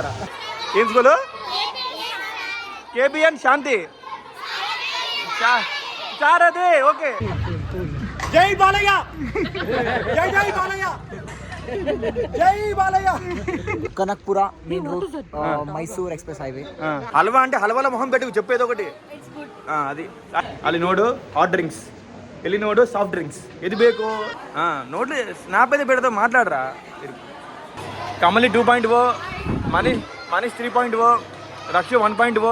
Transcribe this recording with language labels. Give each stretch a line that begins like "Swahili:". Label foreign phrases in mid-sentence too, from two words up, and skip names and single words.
Telugu: ఏం స్కూలు? కేబిఎన్ శాంతి సారథి. ఓకే. జై బాలయ్య, జై జై బాలయ్య, జై బాలయ్య. కనక్పుర
English: main road,
Telugu: మైసూర్
English: express highway.
Telugu: హల్వా అంటే హల్వాలో మొహం పెట్టి చెప్పేది ఒకటి.
Kannada: అది ಅಲ್ಲಿ ನೋಡು
English: hot drinks,
Kannada: ಇಲ್ಲಿ ನೋಡು
English: soft drinks.
Telugu: ఇది
Kannada: ಬೇಕು ನೋಡ್ಲಿ,
Telugu: ಸ್ನಾಪ್ అయితే పెడతావు, మాట్లాడరా. కమలి 2.0, మనీష్ 3.0, రక్ష 1.0.